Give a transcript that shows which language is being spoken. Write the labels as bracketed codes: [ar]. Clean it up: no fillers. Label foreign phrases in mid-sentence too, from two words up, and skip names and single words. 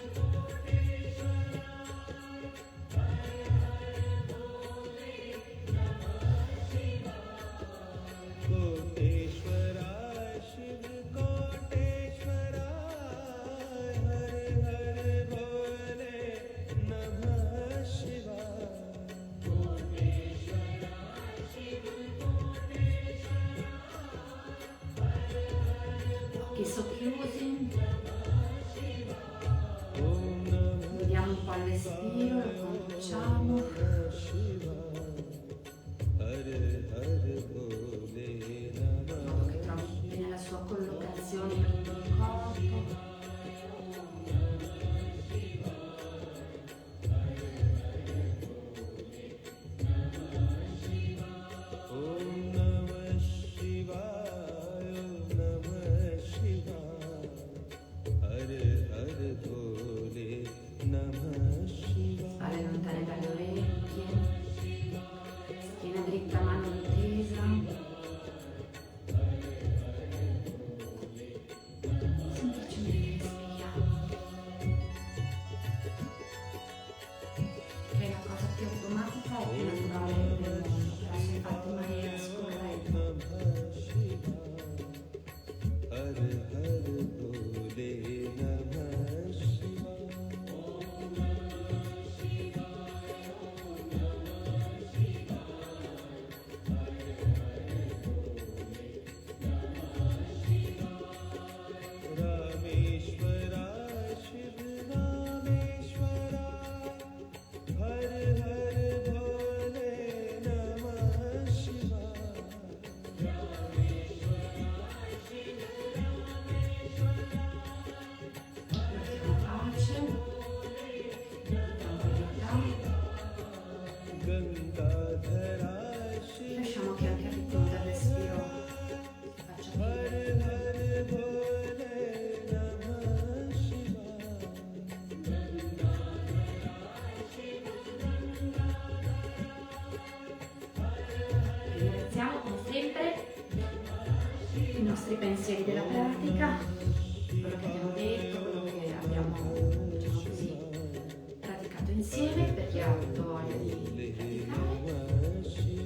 [sa] कोटेश्वराय हर हर भोले नमः शिवाय कोटेश्वराय शिव कोटेश्वराय हर हर भोले नमः शिवाय कोटेश्वराय शिव [it] Occhi socchiusi, [sa] ओम नमः [it] vediamo un po' il respiro, lo conduciamo. [sa] हर हर भोले नमः [it] Modo che trovi bene la sua collocazione in tutto il corpo. [sa] ओम नमः शिवाय ओम नमः शिवाय हर हर भोले नमः शिवाय [it] Spalle lontane dalle orecchie, schiena dritta, mano tesa. Semplicemente respiriamo. Che è la cosa più automatica e più naturale del mondo, però se fatta in maniera scorretta. [sa] हर हर भोले नमः शिवाय रामेश्वराय शिव रामेश्वराय हर हर भोले नमः शिवाय [it] Mettiamo pace, tranquillità. [sa] गंगाधराय शिव [it] Lasciamo che anche il ritmo del respiro si faccia [sa] हर [it] vivere. [sa] हर भोले नमः शिवाय [it] Ringraziamo come sempre i nostri pensieri della pratica, quello che abbiamo detto, quello che abbiamo, diciamo così, praticato insieme per chi ha avuto voglia di praticare.